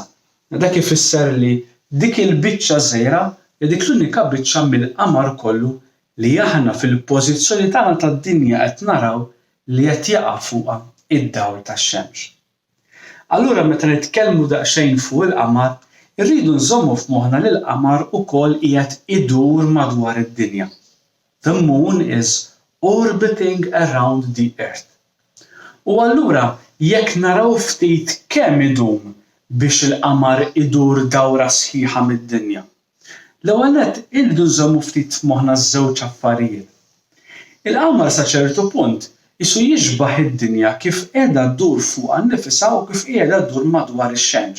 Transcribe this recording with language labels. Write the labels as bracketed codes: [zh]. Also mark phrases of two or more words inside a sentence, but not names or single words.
[mt] Dak ifisser li dik il-biċċa żgħira hija dik l-unika biċċa mill-qamar kollu li aħna fil-pożizzjoni tagħna tad-dinja qed naraw li qed jaqa' fuqha id-dawl tax-xemx. Allura meta nitkellmu daqsxejn fuq il-qamar, irridu nżommu f'moħħna li l-qamar ukoll qiegħed idur madwar id-dinja. [en] The moon is orbiting around the earth. [mt] U allura jekk naraw ftit kemm idum biex il-qamar idur dawra sħiħa mid-dinja. L-ewwel nett irridu nżommu ftit f'moħħna żewġ affarijiet. Il-qamar sa ċertu punt isu jiġbaħ id-dinja kif qiegħda ddur fuqha nnifisha u kif qiegħda ddur madwar ix-xemx.